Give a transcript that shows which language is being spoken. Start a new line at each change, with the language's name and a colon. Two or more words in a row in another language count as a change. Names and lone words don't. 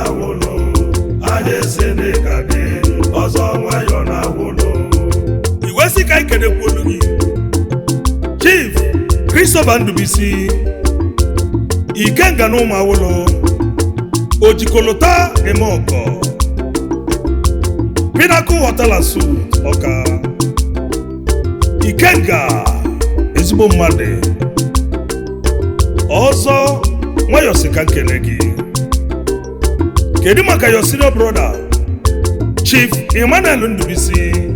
Igbo: Anyị esi ndị ka gị, ọzọ nwayọ na awolo. Iwe sị ka anyị kenekwa olu gị. Chief Christopher Ndubisi, Ikenga na ụmụ awolo, Ojikolota eme ọgọ. Pinnacle Hotel and Suites, Ọka. Ikenga, ezigbo mmadụ. Ọzọ, nwayọ sị ka nkene gị. Kedu maka
English: your senior brother,
Igbo: Chief Emmanuel Ndubisi?